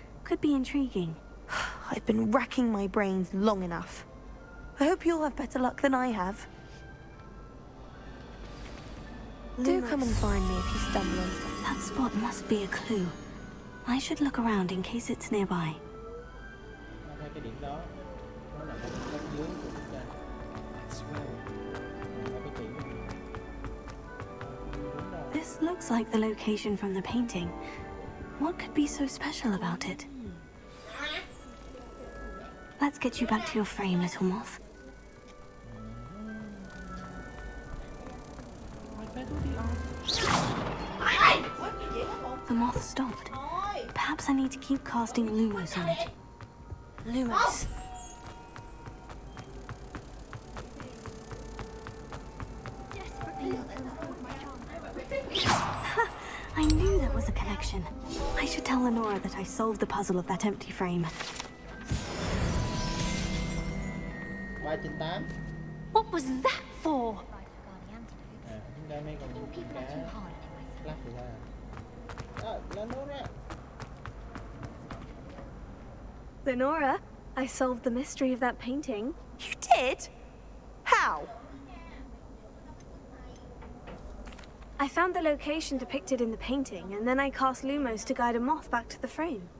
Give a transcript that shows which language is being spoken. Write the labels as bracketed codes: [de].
[en] Could be intriguing. I've been racking my brains long enough. I hope you'll have better luck than I have. Do come and find me if you stumble on something. That spot must be a clue. I should look around in case it's nearby. [vi] Nó thấy cái điểm đó, nó nằm ở bên dưới của bức tranh. Ở cái chỉ của mình. Đúng rồi. [en] This looks like the location from the painting. What could be so special about it? Let's get you back to your frame, little moth. The moth stopped. Perhaps I need to keep casting Lumos on it. Lumos. I knew there was a connection. I should tell Lenora that I solved the puzzle of that empty frame. 3/8. What was that for? [vi] À, chúng ta mấy con cá lắc thì ra. À, Lenora. [en] Lenora, I solved the mystery of that painting. You did? How? I found the location depicted in the painting, and then I cast Lumos to guide a moth back to the frame.